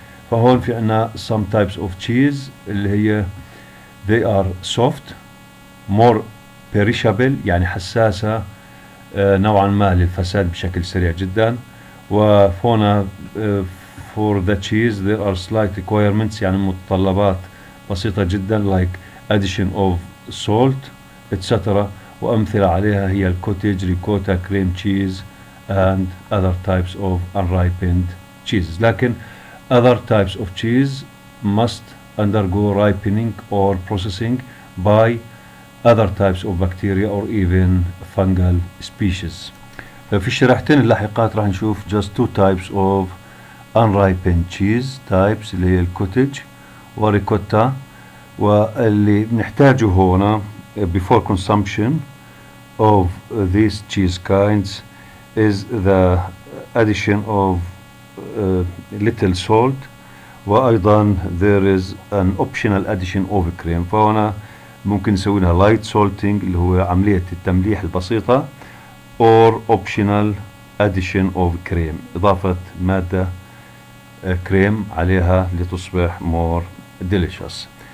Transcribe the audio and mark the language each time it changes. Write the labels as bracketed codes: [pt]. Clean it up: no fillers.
[ar] فهون في عنا [en] some types of cheese [ar] اللي هي [en] they are soft more perishable [ar] يعني حساسة نوعا ما للفساد بشكل سريع جدا. وهنا [en] for the cheese there are slight requirements [ar] يعني متطلبات بسيطة جدا [en] like addition of salt etc. [ar] وأمثلة عليها هي [en] الكوتيج، ricotta, cream cheese and other types of unripened cheeses. لكن other types of cheese must undergo ripening or processing by other types of bacteria or even fungal species. [ar] في الشريحتين اللاحقات راح نشوف [en] just two types of unripened cheese types [ar] اللي هي الكوتيج وريكوتا. واللي بنحتاجه هنا [en] before consumption of these cheese kinds is the addition of little salt. وأيضا there is an optional addition of cream. [ar] فهنا ممكن نسوي لها [en] light salting [ar] اللي هو عملية التمليح البسيطة [en] or optional addition of cream [ar] إضافة مادة كريم عليها لتصبح [en] more delicious.